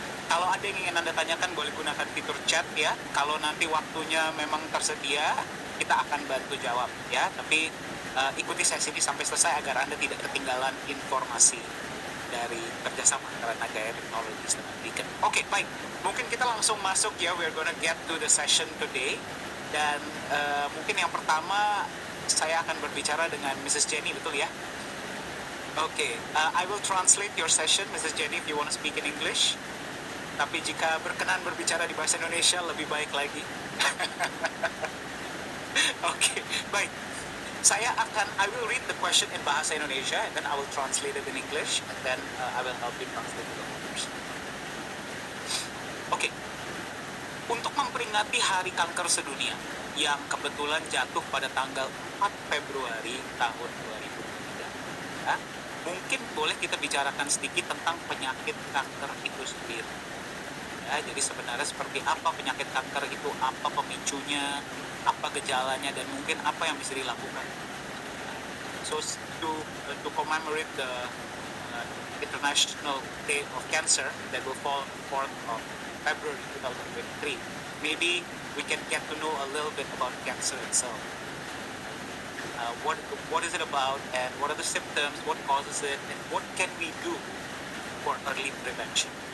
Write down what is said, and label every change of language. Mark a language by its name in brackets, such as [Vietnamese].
[Indonesian] Kalau ada yang ingin Anda tanyakan boleh gunakan fitur chat ya. Kalau nanti waktunya memang tersedia, kita akan bantu jawab ya. Tapi ikuti sesi ini sampai selesai agar Anda tidak ketinggalan informasi dari kerjasama antara Nagaya Technologies dengan Beacon. Oke, baik. Mungkin kita langsung masuk ya. [English] We're gonna get to the session today. [Indonesian] Dan mungkin yang pertama saya akan berbicara dengan Mrs. [English] Jenny, [Indonesian] betul ya? [English] Oke, I will translate your session, Mrs. Jenny, if you want to speak in English. [Indonesian] Tapi jika berkenan berbicara di bahasa Indonesia lebih baik lagi. Oke, baik. [English] I will read the question in bahasa Indonesia and then I will translate it in English and then I will help you translate it in English. [Indonesian] Oke. Untuk memperingati Hari Kanker Sedunia yang kebetulan jatuh pada tanggal 4 Februari tahun 2003, ya, mungkin boleh kita bicarakan sedikit tentang penyakit kanker itu sendiri. Ya, jadi sebenarnya seperti apa penyakit kanker itu, apa pemicunya, apa gejalanya, dan mungkin apa yang bisa dilakukan [English] So to commemorate the International Day of Cancer that will fall 4th of February 2023, maybe we can get to know a little bit about cancer itself. What is it about, and what are the symptoms, what causes it, and what can we do for early prevention?